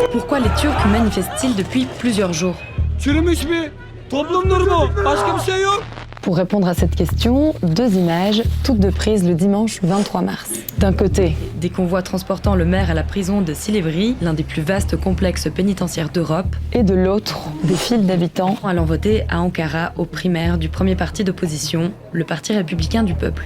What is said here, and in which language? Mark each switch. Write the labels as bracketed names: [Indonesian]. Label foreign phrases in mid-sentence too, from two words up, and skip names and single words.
[French] Pourquoi les Turcs manifestent-ils depuis plusieurs jours? [Turkish] Çürümüş bir toplum durumu. Başka bir şey yok. [French] Pour répondre à cette question, deux images, toutes deux prises le dimanche 23 mars. D'un côté, des convois transportant le maire à la prison de Silivri, l'un des plus vastes complexes pénitentiaires d'Europe, et de l'autre, des files d'habitants allant voter à Ankara aux primaires du premier parti d'opposition, le Parti républicain du peuple.